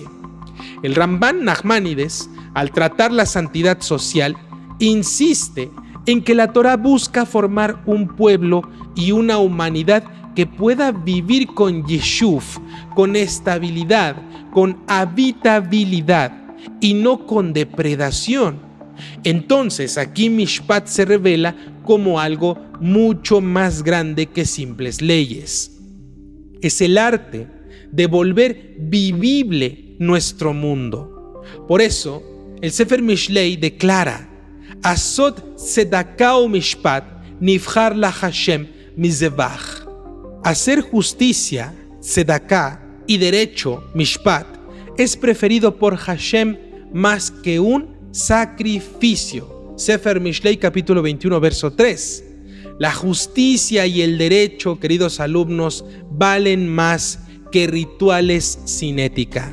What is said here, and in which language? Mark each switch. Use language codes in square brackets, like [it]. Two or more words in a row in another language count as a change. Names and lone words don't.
[es] El Ramban Nachmanides, al tratar la santidad social, insiste en que la Torá busca formar un pueblo y una humanidad que pueda vivir con yeshuv, con estabilidad, con habitabilidad y no con depredación. Entonces aquí Mishpat se revela como algo mucho más grande que simples leyes. Es el arte de volver vivible nuestro mundo. Por eso, el Sefer Mishlei declara: [he] עשה צדקה ומשפט נבחר לה׳ מזבח. [es] Hacer justicia, tzedakah, y derecho, mishpat, es preferido por Hashem más que un sacrificio. Sefer Mishlei capítulo 21 verso 3. La justicia y el derecho, queridos alumnos, valen más que rituales sin ética.